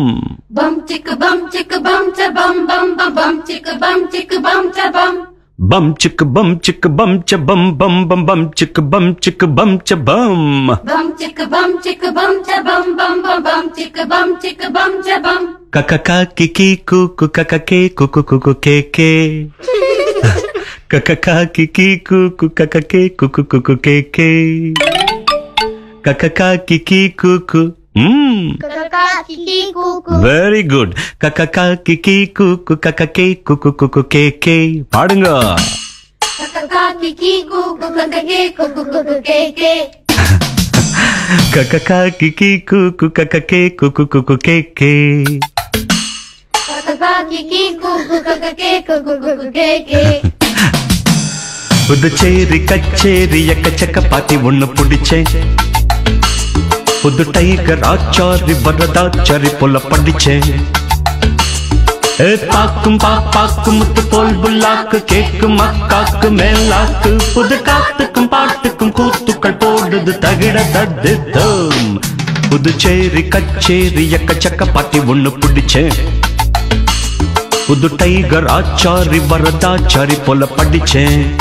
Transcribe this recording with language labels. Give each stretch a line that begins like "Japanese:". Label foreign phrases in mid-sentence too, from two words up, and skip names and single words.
English: chick bum cha bum bum ba bum chick bum cha bum chick bum cha bum bum bum chick bum cha bum chick bum cha bum bum bum chick bum cha bum kakaka kiki kuku kakake kuku kuku keke kakaka kiki kuku kakake kuku kuku keke kakaka kiki kuku kakaka kiki kuku very good kakaka kiki kuku kakake kuku kuku keke பாடுங்க kakaka kiki kuku kakake kuku kuku keke kakaka kiki kuku kakake kuku kuku keke kakaka kiki kuku kakake kuku kuku keke
Tamil: புதுச்சேரி கச்சேரி எக்கச்சக்க பாத்தி ஒண்ணு பிடிச்சேன் புது டைகர் ஆச்சாரி வரதாச்சாரி போல படிச்சேன் பாக்கும் பாப்பாக்கும் முத்து போல் புல்லாக்கு கேக்கும் அக்காக்கு மேலாக்கு புது காத்துக்கும் பாட்டுக்கும் கூத்துக்கள் போடுது தகிட தடுத்தோம் புதுச்சேரி கச்சேரி எக்கச்சக்க பாத்தி ஒண்ணு பிடிச்சேன் புது டைகர் ஆச்சாரி வரதாச்சாரி போல படிச்சேன்